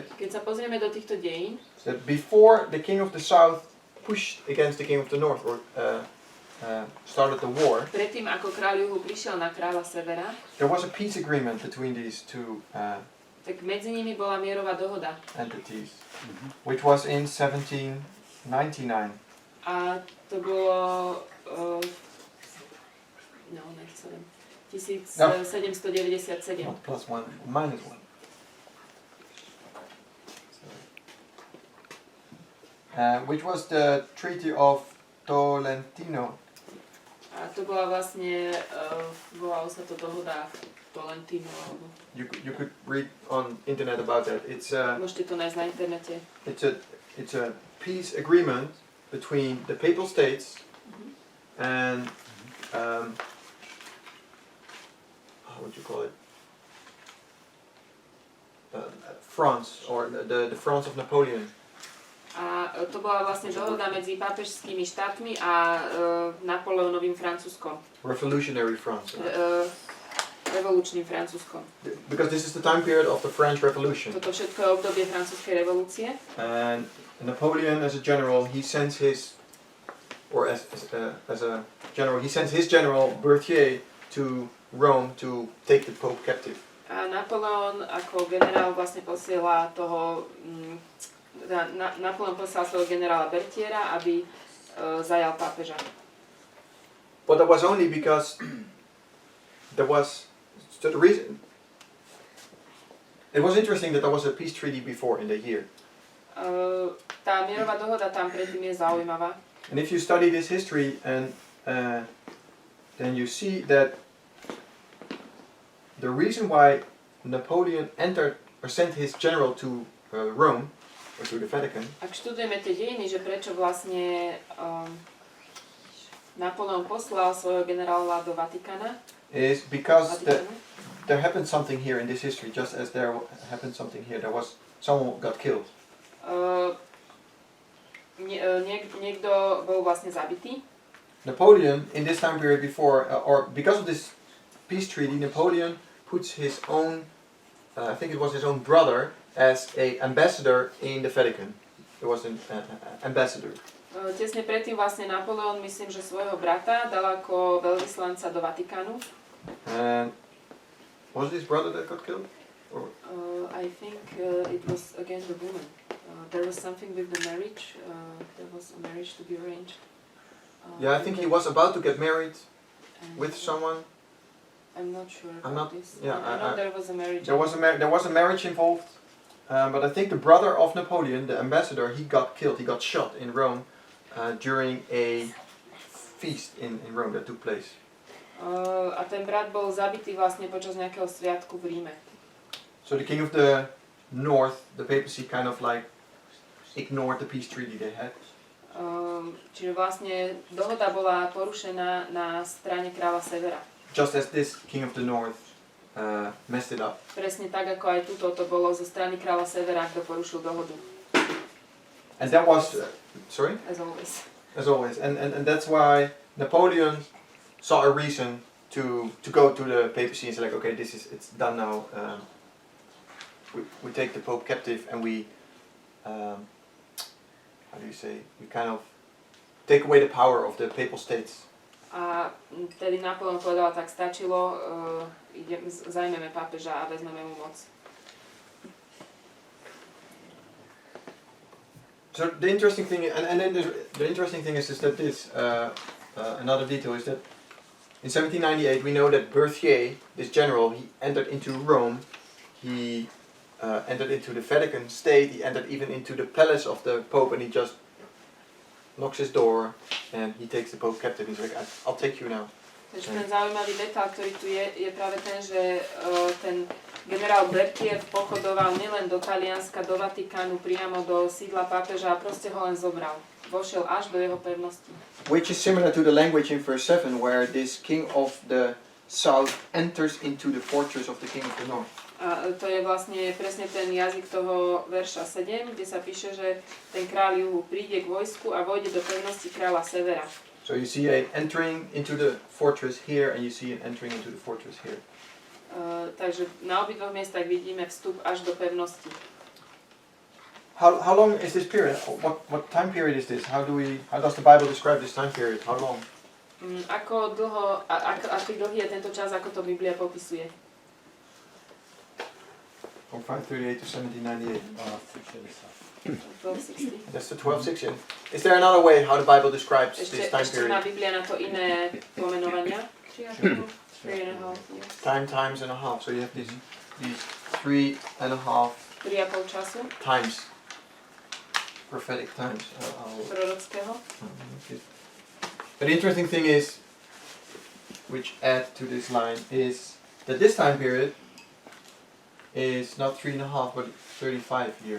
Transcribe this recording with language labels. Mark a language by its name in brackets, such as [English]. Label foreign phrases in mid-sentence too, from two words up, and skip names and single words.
[Slovak] Keď sa pozrieme do týchto dejín, [English] that before the king of the south pushed against the king of the north, or started the war, [Slovak] predtým ako kráľ Juhu prišiel na kráľa Severa, [English] there was a peace agreement between these two [Slovak] tak medzi nimi bola mierová dohoda. [English] entities, which was in 1799. [Slovak] A to bolo 1797. [English] Not plus one, minus one. Which was the Treaty of Tolentino. [Slovak] A to bola vlastne, volalo sa to dohoda v Tolentinu. [English] You could read on internet about that. [Slovak] Môžete to nájsť na internete. [English] It's a peace agreement between the Papal States and how would you call it? France, or the France of Napoleon. [Slovak] A to bola vlastne dohoda medzi pápežskými štátmi a Napoleónovým Francúzskom. [English] Revolutionary France. [Slovak] Revolučným Francúzskom. [English] Because this is the time period of the French Revolution. [Slovak] Toto všetko je obdobie francúzskej revolúcie. [English] And Napoleon, as a general, he sends his, or as a general, he sends his general Berthier to Rome to take the Pope captive. [Slovak] A Napoleon ako generál vlastne posiela toho, Napoleon posiela svojho generála Berthiera, aby zajal pápeža. [English] But that was only because there was, so the reason, it was interesting that there was a peace treaty before in the year. [Slovak] Tá mierová dohoda tam predtým je zaujímavá. [English] And if you study this history, and then you see that the reason why Napoleon entered or sent his general to Rome or to the Vatican. [Slovak] Ak študujeme tie dejiny, že prečo vlastne Napoleon poslal svojho generála do Vatikána, [English] is because there happened something here in this history, just as there happened something here. There was someone got killed. [Slovak] Niekto bol vlastne zabitý. [English] Napoleon, in this time period before, or because of this peace treaty, Napoleon puts his own, I think it was his own brother, as a ambassador in the Vatican. It was an ambassador. [Slovak] Tesne predtým vlastne Napoleon, myslím, že svojho brata dal ako veľvyslanca do Vatikánu. [English] And was it his brother that got killed? Or? I think it was again the woman. There was something with the marriage. There was a marriage to be arranged. Yeah, I think he was about to get married with someone. I'm not sure about this. Yeah, I know there was a marriage. There was a marriage involved, but I think the brother of Napoleon, the ambassador, he got killed. He got shot in Rome during a feast in Rome that took place. [Slovak] A ten brat bol zabitý vlastne počas nejakého sviatku v Ríme. [English] So the king of the north, the papacy, kind of like ignored the peace treaty they had. [Slovak] Čiže vlastne dohoda bola porušená na strane kráľa Severa. [English] Just as this king of the north messed it up. [Slovak] Presne tak, ako aj tuto to bolo zo strany kráľa Severa, kto porušil dohodu. [English] And that was, sorry? As always. As always. And that's why Napoleon saw a reason to go to the papacy and say like, okay, it's done now. We take the Pope captive and we, how do you say, we kind of take away the power of the Papal States. [Slovak] A tedy Napoleon povedal, tak stačilo, zajmeme pápeža a vezmeme mu moc. [English] So the interesting thing, and then the interesting thing is that this, another detail is that in 1798 we know that Berthier, this general, he entered into Rome, he entered into the Vatican state, he entered even into the palace of the Pope, and he just knocks his door and he takes the Pope captive. He's like, I'll take you now. [Slovak] Takže ten zaujímavý detail, ktorý tu je práve ten, že ten generál Berthier pochodoval nielen do Talianska, do Vatikánu, priamo do sídla pápeža a proste ho len zobral. Vošiel až do jeho pevnosti. [English] Which is similar to the language in verse 7, where this king of the south enters into the fortress of the king of the north. [Slovak] A to je vlastne presne ten jazyk toho verša 7, kde sa píše, že ten kráľ juhu príde k vojsku a vojde do pevnosti kráľa Severa. [English] So you see an entering into the fortress here, and you see an entering into the fortress here. [Slovak] Takže na obidvoch miestach vidíme vstup až do pevnosti. [English] How long is this period? What time period is this? How does the Bible describe this time period? How long? [Slovak] Ako dlho, aký dlhý je tento čas, ako to Biblia popisuje? [English] From 538 to 1798. 1260. That's the 12th section. Is there another way how the Bible describes this time [Slovak] Ešte má [English] period? [Slovak] Biblia na to iné pomenovania. [English] 3,5 years. Times and a half. So you have these 3.5 [Slovak] 3,5 času [English] times. Prophetic times. [Slovak] prorockého. [English] But the interesting thing is, which add to this line, is that this time period is not 3.5 but 35 years.